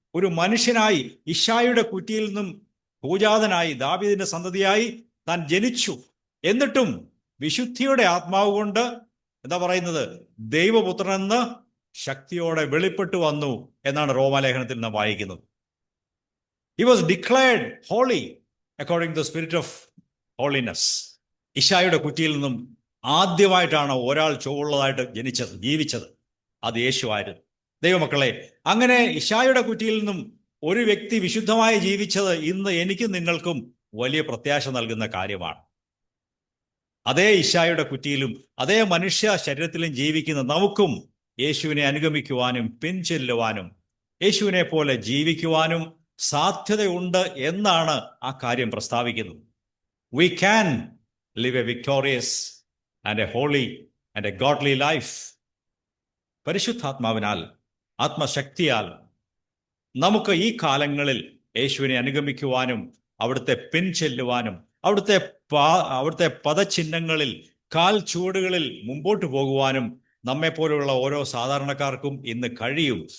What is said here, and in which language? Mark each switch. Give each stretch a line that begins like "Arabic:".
Malayalam: ഒരു മനുഷ്യനായി ഇശ്ശായിയുടെ കുറ്റിയിൽ നിന്നും പൂജാതനായി ദാവീദിന്റെ സന്തതിയായി താൻ ജനിച്ചു. എന്നിട്ടും വിശുദ്ധിയുടെ ആത്മാവ് കൊണ്ട് എന്താ പറയുന്നത്, ദൈവപുത്രനെന്ന് ശക്തിയോടെ വെളിപ്പെട്ടു വന്നു എന്നാണ് റോമാലേഖനത്തിൽ നാം വായിക്കുന്നത്.
English: He was declared holy according to the spirit of holiness.
Malayalam: ഇശ്ശായിയുടെ കുറ്റിയിൽ നിന്നും ആദ്യമായിട്ടാണ് ഒരാൾ ചുവള്ളതായിട്ട് ജീവിച്ചത്. അത് യേശുവായിരുന്നു. ദൈവമക്കളെ, അങ്ങനെ ഇശ്ശായിയുടെ കുറ്റിയിൽ നിന്നും ഒരു വ്യക്തി വിശുദ്ധമായി ജീവിച്ചത് ഇന്ന് എനിക്കും നിങ്ങൾക്കും വലിയ പ്രത്യാശ നൽകുന്ന കാര്യമാണ്. അതേ ഇശ്ശായിയുടെ കുറ്റിയിലും അതേ മനുഷ്യ ശരീരത്തിലും ജീവിക്കുന്ന നമുക്കും യേശുവിനെ അനുഗമിക്കുവാനും പിൻചെല്ലുവാനും യേശുവിനെ പോലെ ജീവിക്കുവാനും സാധ്യതയുണ്ട് എന്നാണ് ആ കാര്യം പ്രസ്താവിക്കുന്നത്.
English: We can live a victorious and a holy and a godly life.
Malayalam: പരിശുദ്ധാത്മാവിനാൽ, ആത്മശക്തിയാൽ നമുക്ക് ഈ കാലങ്ങളിൽ യേശുവിനെ അനുഗമിക്കുവാനും അവിടുത്തെ പിൻചെല്ലുവാനും അവിടുത്തെ പദചിഹ്നങ്ങളിൽ, കാൽ ചുവടുകളിൽ മുമ്പോട്ട് പോകുവാനും നമ്മെപ്പോലുള്ള ഓരോ സാധാരണക്കാർക്കും ഇന്ന് കഴിയും.